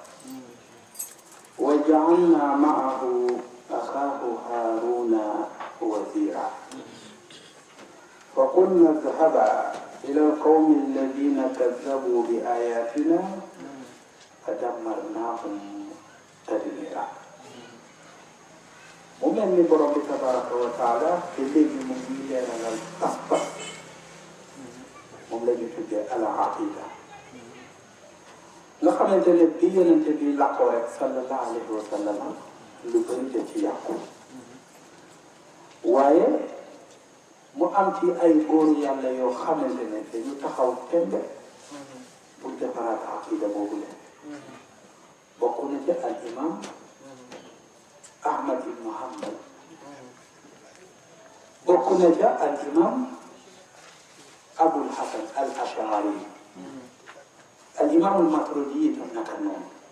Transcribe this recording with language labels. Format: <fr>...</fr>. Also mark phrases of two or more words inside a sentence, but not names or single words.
<ar>وجعلنا معه أخاه هارون وزيرا فقلنا اذهبا إلى القوم الذين كذبوا بآياتنا فدمرناهم تدميرا ومن برب تبارك وتعالى اللي مميزنا للتصبح مملكة تجاه العقيدة</ar> <wo>nga xamante ne bi yonente bi làqoo rek</wo> <ar>صلى الله عليه وسلم</ar> <wo>lu bëri da ci yàqu waaye mu am ci ay góoru yàlla yoo xamante ne dañu taxaw tembe pour defaraat aqida boobu leen bokk na ci al imam Ahmad ibn Hanbal bokk na ci al imam Abul Hasan al Ash'ari al imam al Maturidi itam naka noonu</wo>